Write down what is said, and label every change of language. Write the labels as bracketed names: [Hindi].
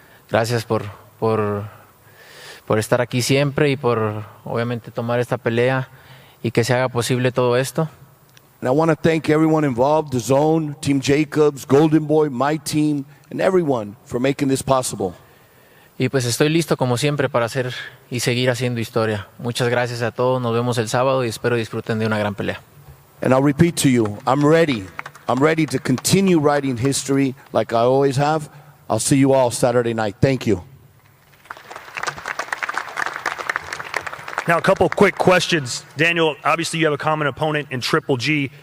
[Spanish] Gracias por estar aquí siempre y por obviamente tomar esta pelea y que se haga posible todo esto. [English] And I want to thank everyone involved, the Zone, Team Jacobs, Golden Boy, my team, and everyone for making this possible. [Spanish] Y pues estoy listo como siempre para hacer y seguir haciendo historia. Muchas gracias a todos, nos vemos el sábado y espero disfruten de una gran pelea. [English] And I'll repeat to you, I'm ready. I'm ready to continue writing history like I always have. I'll see you all Saturday night. Thank you. Now, a couple quick questions. Daniel, obviously you have a common opponent in Triple G.